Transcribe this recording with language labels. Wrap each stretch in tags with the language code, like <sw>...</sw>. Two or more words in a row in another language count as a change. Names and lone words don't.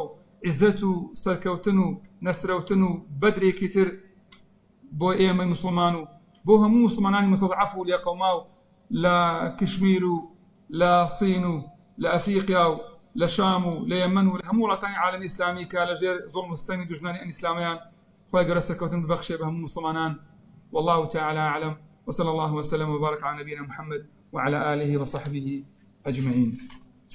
<ckb>و عیزەت و سەرکەوتن و نەسرەوتن و بەدرێکی تر بۆ ئێمە مسلمان و بۆ هەموو مسلمانانی مستەضعەف و لە قەوما و لە کشمیر و لە سین و لە ئەفریقیا و لە شام و لە یەمەن و هەموو وڵاتانی عالەمی ئیسلامی کە لەژێر زوڵم و ستەمی دوژمنانی ئیسلامیان خوای گەورە سەرکەوتن ببەخشێ بە هەموو مسلمانان</ckb> <ar>والله تعالى أعلم وصلى الله وسلم وبارك على نبينا محمد وعلى آله وصحبه أجمعين.</ar>